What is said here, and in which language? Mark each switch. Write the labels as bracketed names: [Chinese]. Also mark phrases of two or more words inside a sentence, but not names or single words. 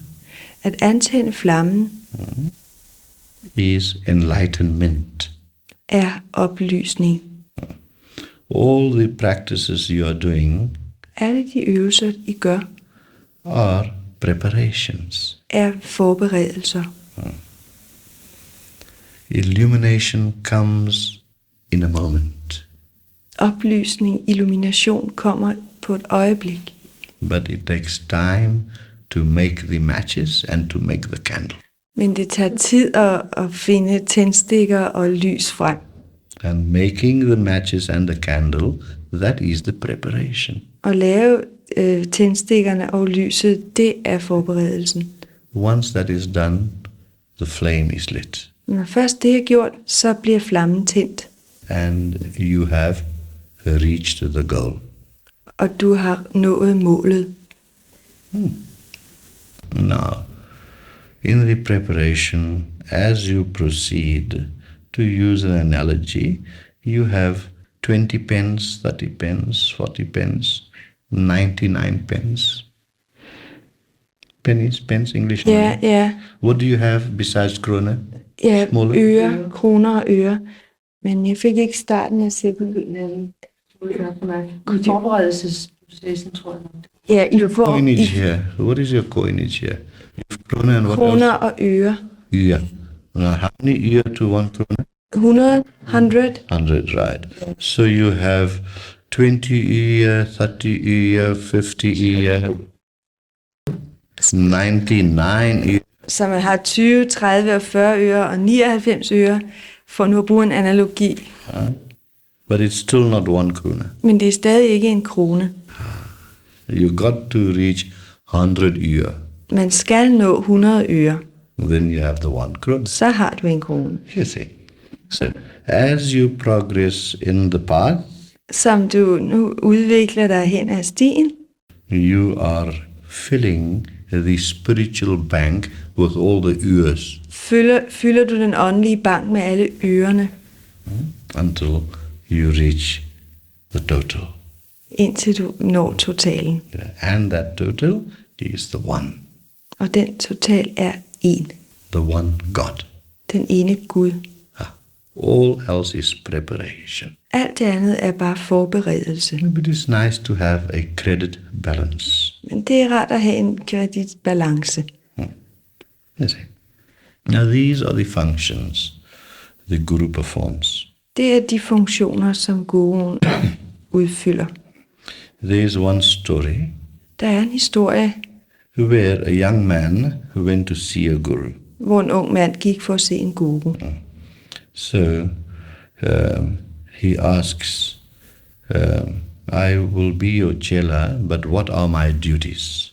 [Danish] At antænde flammen [English] is enlightenment. [Danish] er oplysning. [English] All the practices you are doing [Danish] Alle de øvelser, I gør, [English] are preparations. [Danish] er forberedelser. [English] Illumination comes in a moment, [Danish] Oplysning, illumination kommer på et øjeblik. [English] but it takes time to make the matches and to make the candle. [Danish] Men det tager tid at finde tændstikker og lys frem. [English] And making the matches and the candle, that is the preparation. [Danish] At lave tændstikkerne og lyset, det er forberedelsen. [English] Once that is done, the flame is lit. [Danish] Når først det er gjort, så bliver flammen tændt, [English] And you have reached the goal. [Danish] og du har nået målet. [English] Now, in the preparation, as you proceed, to use an analogy, you have 20 pence, 30 pence, 40 pence, 99 pence. Pennies, pence, English money. [Danish] Ja, ja, [English] What do you have besides krone? [Danish] ja, [English] Smaller? [Danish] øre, kroner og øre. Men jeg fik ikke starten af sætningen. Forberedelsesprocessen, tror jeg nok. Ja, I får [English] Coinage [Danish] i [English] here. What is your coinage here? You have krone and what [Danish] kroner [English] else? [Danish] og øre. [English] Yeah. Now, how many ear to one krone? 100, 100. 100, right. So you have 20 ear, 30 ear, 50 ear, 99 ear. [Danish] Så man har 20, 30 og 40 øre og 99 øre, for nu at bruge en analogi. [English] But it's still not one krone. [Danish] Men det er stadig ikke en krone. [English] You got to reach 100 ear. [Danish] Man skal nå 100 øre, [English] Then you have the one krone. [Danish] så har du en krone. [English] You see. So as you progress in the path, [Danish] Som du nu udvikler dig hen ad stien, [English] you are filling the spiritual bank with all the ears [Danish] fylder du den åndelige bank med alle ørerne, [English] until you reach the total. [Danish] indtil du når totalen. [English] And that total is the one, [Danish] Og den total er en. [English] the one God. [Danish] Den ene Gud. [English] All else is preparation. [Danish] Alt det andet er bare forberedelse. [English] But it's nice to have a credit balance. [Danish] Men det er rart at have en kreditbalance. [English] You see. Now these are the functions the Guru performs. [Danish] Det er de funktioner, som guruen udfylder. [English] There is one story [Danish] Der er en historie, [English] where a young man went to see a guru. [Danish] hvor en ung mand gik for at se en guru. [English] So he asks, I will be your chela, but what are my duties?